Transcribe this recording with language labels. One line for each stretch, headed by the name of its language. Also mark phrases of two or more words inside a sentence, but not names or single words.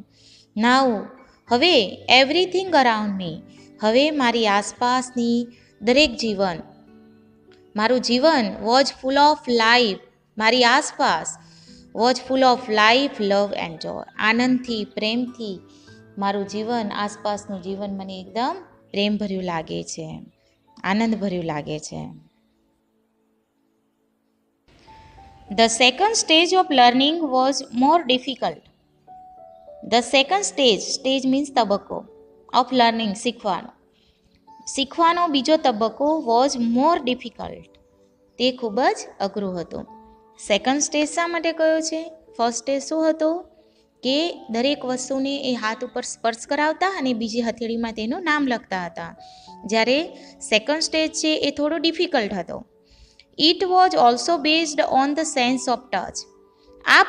Gujarati: નાઉ હવે,
English: everything around me,
Gujarati: હવે મારી આસપાસની દરેક જીવન, મારું જીવન
English: was full of life,
Gujarati: મારી આસપાસ
English: was full of life, love and joy,
Gujarati: આનંદથી, પ્રેમથી મારું જીવન, આસપાસનું જીવન મને એકદમ પ્રેમભર્યું લાગે છે, આનંદભર્યું લાગે છે.
English: The second stage of learning was more difficult. The second stage, stage means તબક્કો, of learning
Gujarati: શીખવાનો, શીખવાનો બીજો તબક્કો
English: was more difficult,
Gujarati: તે ખૂબ જ અઘરું હતું.
English: second stage
Gujarati: શા માટે કયો છે?
English: first stage
Gujarati: શું હતો કે દરેક વસ્તુને એ હાથ ઉપર સ્પર્શ કરાવતા અને બીજી હથેળીમાં તેનું નામ લખતા હતા. જ્યારે
English: second stage
Gujarati: છે એ થોડો ડિફિકલ્ટ હતો.
English: it was also based on the sense of touch.